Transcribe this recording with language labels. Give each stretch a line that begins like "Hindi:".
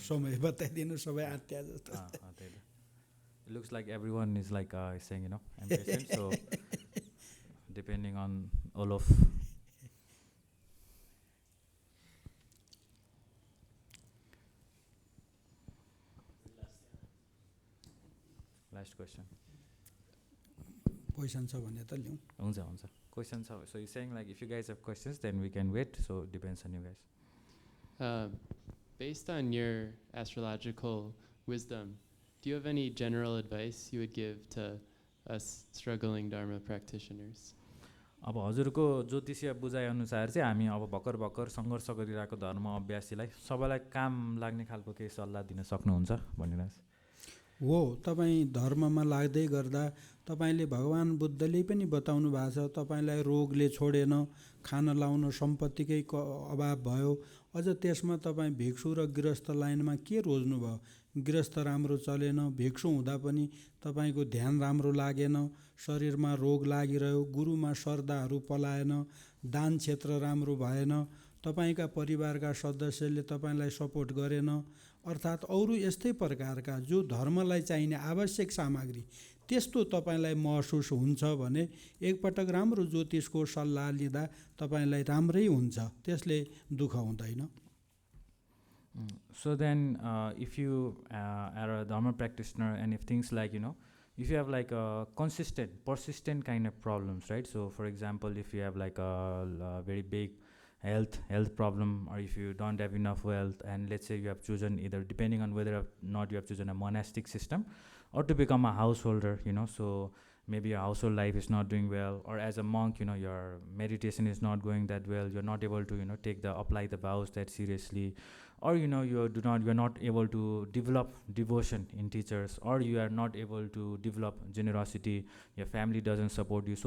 Nepali: समय बताइदिनु, सबै आत्या जस्तो।
English: It looks like everyone is like saying I'm patient, so depending on all of last question.
Nepali: Question छ भने त ल्याउँ। हुन्छ हुन्छ, क्वेसन छ।
English: So he's saying like if you guys have questions then we can wait, so it depends on you guys. Based on your astrological wisdom, do you have any general advice you would give to us struggling Dharma practitioners?
Nepali: अब हजुरको ज्योतिषीय बुझाइ अनुसार चाहिँ हामी अब भर्खर सङ्घर्ष गरिरहेको धर्म अभ्यासीलाई सबैलाई काम लाग्ने खालको केही सल्लाह दिन सक्नुहुन्छ भनिरहेछ। हो, तपाईँ धर्ममा लाग्दै गर्दा तपाईँले भगवान् बुद्धले पनि बताउनु भएको छ, तपाईँलाई रोगले छोडेन, खान लाउन सम्पत्तिकै अभाव भयो, अझ त्यसमा तपाईँ भिक्षु र गृहस्थ लाइनमा के रोज्नु भयो? गृहस्थ राम्रो चलेन, भिक्षु हुँदा पनि तपाईँको ध्यान राम्रो लागेन, शरीरमा रोग लागिरह्यो, गुरुमा श्रद्धाहरू पलाएन, दान क्षेत्र राम्रो भएन, तपाईँका परिवारका सदस्यले तपाईँलाई सपोर्ट गरेन, अर्थात् अरू यस्तै प्रकारका जो धर्मलाई चाहिने आवश्यक सामग्री त्यस्तो तपाईँलाई महसुस हुन्छ भने एकपटक राम्रो ज्योतिषको सल्लाह लिँदा तपाईँलाई राम्रै हुन्छ, त्यसले दुःख हुँदैन।
English: So then if you are a Dharma practitioner, and if things like if you have like a consistent, persistent kind of problems, right? So for example, if you have like a very big health problem, or if you don't have enough wealth, and let's say you have chosen either, depending on whether or not you have chosen a monastic system or to become a householder, so maybe your household life is not doing well, or as a monk, your meditation is not going that well, you're not able to apply the vows that seriously, or you're not able to develop devotion in teachers, or you are not able to develop generosity, your family doesn't support you.